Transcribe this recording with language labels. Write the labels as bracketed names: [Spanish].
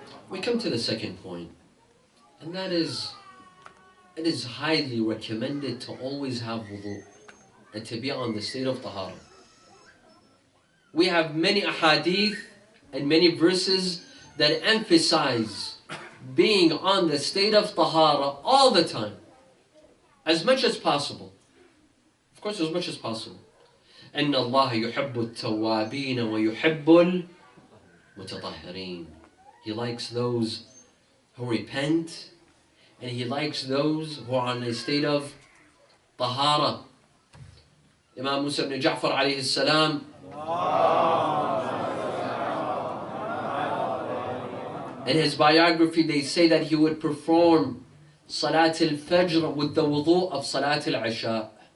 [English] We come to the second point, and that is, it is highly recommended to always have wudu and to be on the state of tahara. We have many ahadith and many verses that emphasize being on the state of tahara all the time, as much as possible. Of course, as much as possible. [Arabic] إن الله يحب التوابين ويحب المتطهرين. [English] He likes those who repent, and He likes those who are in a state of tahara. Imam Musa ibn Ja'far alayhi salam, in his biography, they say that he would perform Salat al-Fajr with the wudu of Salat al-Isha.